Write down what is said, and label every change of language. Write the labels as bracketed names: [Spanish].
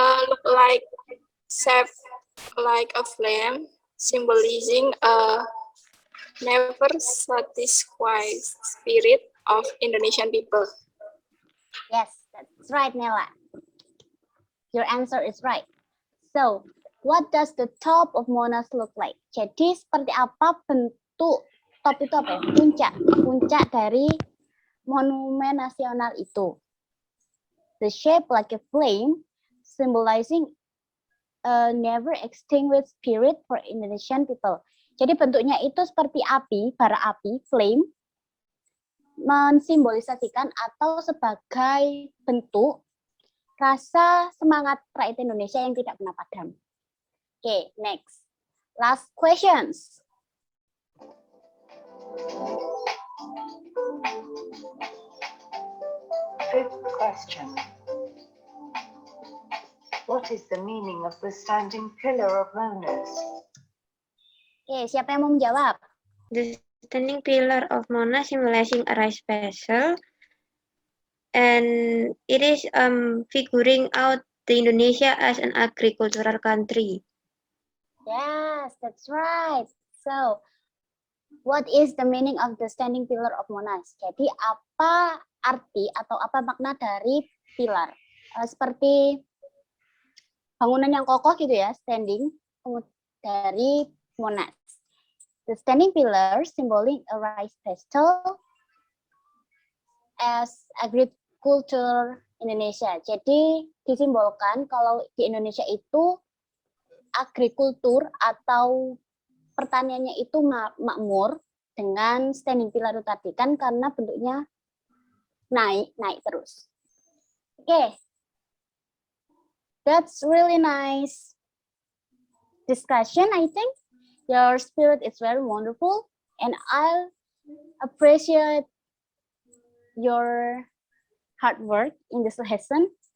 [English] Look like shaped like a flame, symbolizing a never satisfied spirit of Indonesian people. Yes, that's right, Nela. Your answer is right. So, what does the top of Monas look like? [Indonesian] Jadi, seperti apa bentuk top itu apa ya? Puncak dari Monumen Nasional itu. [English] The shape like a flame, symbolizing a never extinguished spirit for Indonesian people. [Indonesian] Jadi bentuknya itu seperti api, bara api, flame, mensimbolisasikan atau sebagai bentuk rasa semangat rakyat Indonesia yang tidak pernah padam. [English] Okay, next. Last questions. Fifth question. What is the meaning of the standing pillar of Monas? [Indonesian] Oke, siapa yang mau menjawab? [English] The standing pillar of Monas symbolizing a rice vessel, and it is figuring out the Indonesia as an agricultural country. Yes, that's right. So, what is the meaning of the standing pillar of Monas? [Indonesian] Jadi, apa arti atau apa makna dari pilar? Seperti bangunan yang kokoh gitu ya, standing dari Monas. [English] The standing pillar symboling a rice vessel as agriculture Indonesia. [Indonesian] Jadi disimbolkan kalau di Indonesia itu agrikultur atau pertaniannya itu makmur dengan [English] standing pillar [Indonesian] itu tadi kan karena bentuknya naik terus. Oke. [English] That's really nice discussion, I think. Your spirit is very wonderful, and I appreciate your hard work in this lesson.